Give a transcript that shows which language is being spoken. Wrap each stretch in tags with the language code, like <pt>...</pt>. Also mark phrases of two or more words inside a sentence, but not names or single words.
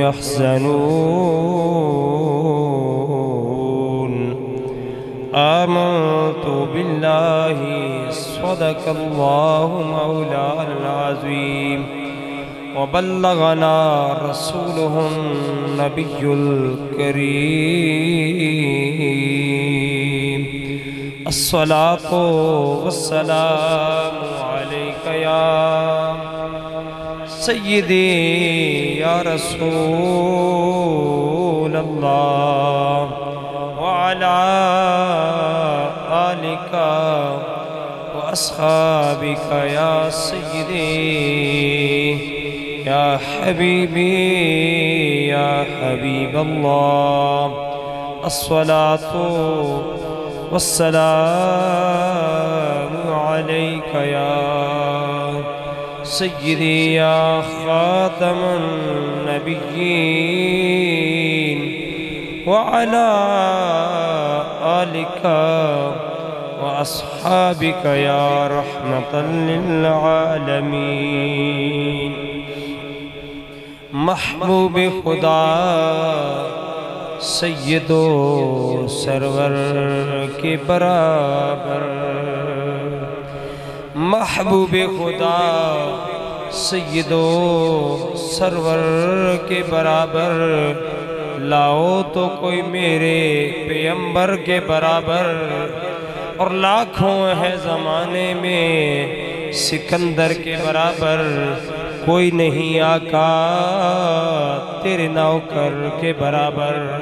<ar>يحزنون آمنت بالله صدق الله مولانا العظيم وبلغنا رسوله النبي الكريم الصلاة والسلام عليك يا سيدي يا رسول الله وعلى آلك وأصحابك يا سيدي يا حبيبي يا حبيب الله الصلاة والسلام عليك يا سيدي يا خاتم النبيين وعلى آلك وأصحابك يا رحمة للعالمين</ar> <hi>महबूब खुदा सय्यदो सरवर के बराबर महबूब खुदा सय्यदो सरवर के बराबर लाओ तो कोई मेरे पैगंबर के बराबर और लाखों है ज़माने में सिकंदर के बराबर कोई नहीं आका तेरे नौकर के बराबर</hi>